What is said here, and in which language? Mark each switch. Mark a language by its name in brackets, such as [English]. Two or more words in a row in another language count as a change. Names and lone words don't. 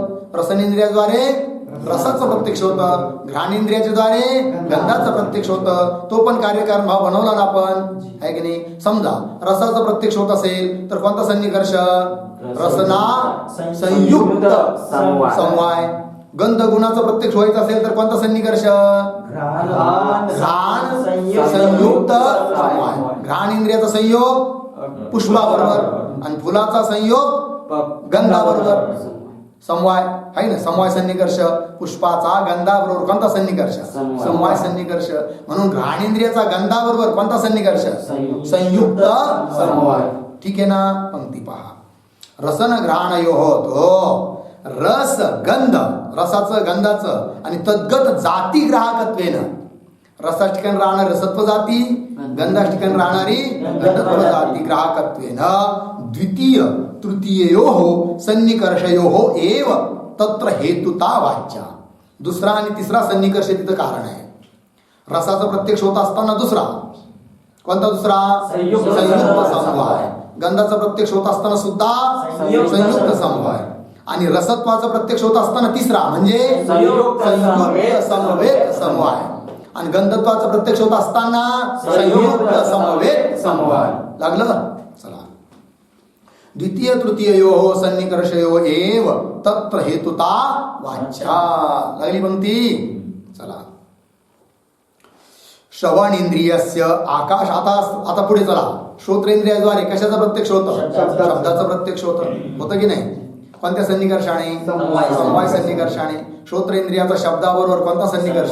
[Marathi] रसनेंद्रियाद्वारे रसाचं प्रत्यक्ष होतं, घ्राणेंद्रियाच्या द्वारे गंधाचं प्रत्यक्ष होतं. तो पण कार्यकारण भाव बनवला ना आपण, आहे की नाही. समजा रसाचं प्रत्यक्ष होत असेल तर कोणता सन्निकर्ष? रसना संयुक्त समवाय. गंध गुणाचं प्रत्यक्ष व्हायचं असेल तर कोणता सन्निकर्ष? घ्राण संयुक्त समवाय. घ्राण इंद्रियाचा संयोग पुष्पाबरोबर आणि फुलाचा संयोग गंधाबरोबर समवाय आहे ना. समवाय सन्निकर्ष. पुष्पाचा गंधाबरोबर कोणता सन्निकर्ष? समवाय सन्निकर्ष. म्हणून घ्राणेंद्रियाचा गंधाबरोबर कोणता सन्निकर्ष? संयुक्त समवाय. ठीक आहे ना. पंक्ती पहा. रसन घ्राणयो होतो. रस गंध, रसाचं गंधाचं आणि [Sanskrit] तद्गत जाती ग्राहकत्वेन. [Marathi] रसाच ठिकाणी राहणारी रसत्व जाती, गंधाच ठिकाणी राहणारी गंधत्व जाती [Sanskrit] ग्राहकत्वेन द्वितीय तृतीययोः सन्निकर्षयोः एव तत्र हेतुता वाच्या. [Marathi] दुसरा आणि तिसरा सन्निकर्ष तिथं कारण आहे. रसाचा प्रत्यक्ष होत असताना दुसरा कोणता? दुसरा संयुक्त समवाय. गंधाचा प्रत्यक्ष होत असताना सुद्धा संयुक्त समवाय. आणि रसत्वाचा प्रत्यक्ष होत असताना तिसरा म्हणजे संयुक्त समवेत समवाय. आणि गंधत्वाचा प्रत्यक्ष होत असताना संयुक्त समवेत समवाय. लागलं. चला. [Sanskrit] द्वितीय तृतीययोः सन्निकर्षयोः एव तत्र हेतुता वाच्या. [Marathi] लागली पंक्ती. चला. [Sanskrit] श्रवण इंद्रियस्य आकाश. [Marathi] आता पुढे चला. श्रोत्रेंद्रियाद्वारे कशाचा प्रत्यक्ष होतं? शब्दाचं प्रत्यक्ष होतं की नाही. कोणत्या सन्निकर्षाने? समवाय सन्निकर्षाने. श्रोत्रेंद्रियाचा शब्दाबरोबर कोणता सन्निकर्ष?